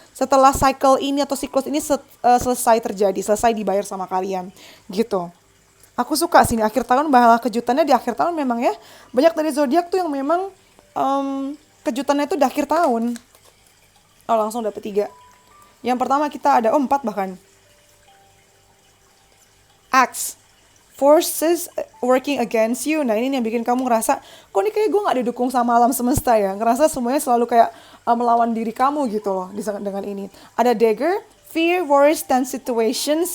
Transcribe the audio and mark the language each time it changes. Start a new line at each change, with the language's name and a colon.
Indonesian: Setelah cycle ini atau siklus ini selesai terjadi, selesai dibayar sama kalian. Gitu. Aku suka sih akhir tahun, malah kejutannya di akhir tahun memang ya. Banyak dari zodiak tuh yang memang kejutannya itu di akhir tahun. Oh langsung dapet 3. Yang pertama kita ada 4 bahkan.
English: Axe. Forces working against you.
Indonesian: Nah ini yang bikin kamu ngerasa, kok ini kayak gue gak didukung sama alam semesta ya. Ngerasa semuanya selalu kayak melawan diri kamu gitu loh dengan ini. Ada
English: dagger, fear, worries, and situations.